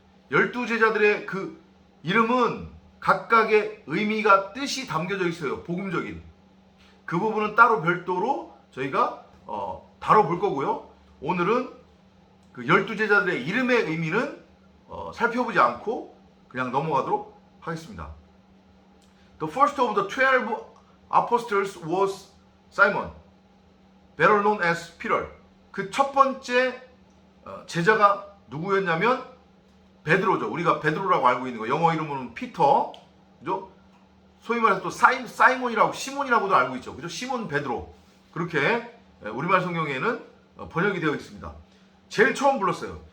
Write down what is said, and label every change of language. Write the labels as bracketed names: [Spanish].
[Korean] 12제자들의 그 이름은 각각의 의미가, 뜻이 담겨져 있어요. 복음적인. 그 부분은 따로 별도로 저희가 다뤄볼 거고요. 오늘은 그 12제자들의 이름의 의미는 살펴보지 않고 그냥 넘어가도록 하겠습니다. [English] The first of the 12 apostles was Simon, better known as Peter. [Korean] 그 첫 번째 제자가 누구였냐면 베드로죠. 우리가 베드로라고 알고 있는 거. 영어 이름은 피터. 그죠? 소위 말해서 또 사이몬이라고, 시몬이라고도 알고 있죠. 그죠? 시몬 베드로. 그렇게 우리말 성경에는 번역이 되어 있습니다. 제일 처음 불렀어요.